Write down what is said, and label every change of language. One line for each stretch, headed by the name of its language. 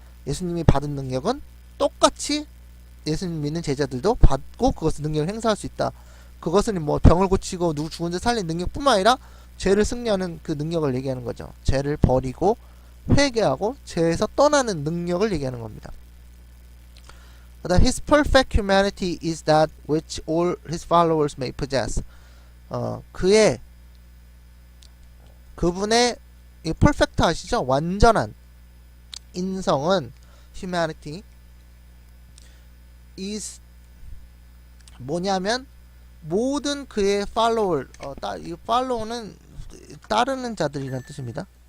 Korean: 예수님이 받은 능력은 똑같이 예수님 믿는 제자들도 받고 그것을 능력을 행사할 수 있다. 그것은 뭐 병을 고치고 누구 죽은 자 살린 능력뿐만 아니라 죄를 승리하는 그 능력을 얘기하는 거죠. 죄를 버리고 회개하고 죄에서 떠나는 능력을 얘기하는 겁니다.
English: 그다음 His perfect humanity is that which all His followers may possess.
Korean: 그분의 이 perfect 아시죠? 완전한 인성은
English: humanity is
Korean: 뭐냐면 모든 그의 follower 이 follow는 따르는 자들이라는 뜻입니다.